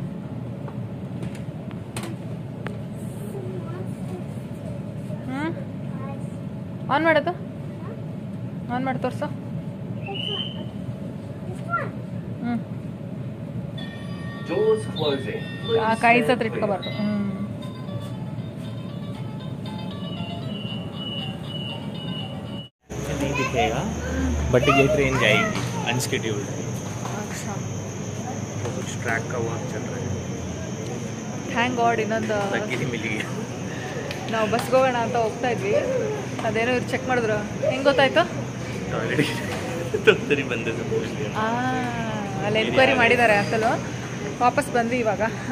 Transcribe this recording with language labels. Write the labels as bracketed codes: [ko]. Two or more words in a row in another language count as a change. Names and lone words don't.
[kn] ಆನ್ ಮಾಡೋದು, ಆನ್ ಮಾಡಿ ತೋರಿಸು. ಕೈ ಹತ್ರ ಇಟ್ಕೋಬಾರ್ದು. [hi] नहीं दिखेगा बट ये ट्रेन जाएगी अनस्केड्यूल्ड. अच्छा, तो कुछ ट्रैक का वर्क चल रहा है. [en] Thank God [kn] ಇನ್ನೊಂದು ಲಕ್ಕಿ ಮಿಲಿ. ನಾವು ಬಸ್ಗೆ ಹೋಗೋಣ ಅಂತ ಹೋಗ್ತಾ ಇದ್ವಿ, ಅದೇನೋ ಇವ್ರು ಚೆಕ್ ಮಾಡಿದ್ರು. ಹೆಂಗೆ ಗೊತ್ತಾಯ್ತು? ತೊಂದರೆ ಬಂದಿದ್ದು ಅಲ್ಲಿ ಎನ್ಕ್ವೈರಿ ಮಾಡಿದ್ದಾರೆ ಅಸಲು. ವಾಪಸ್ ಬಂದ್ವಿ ಇವಾಗ.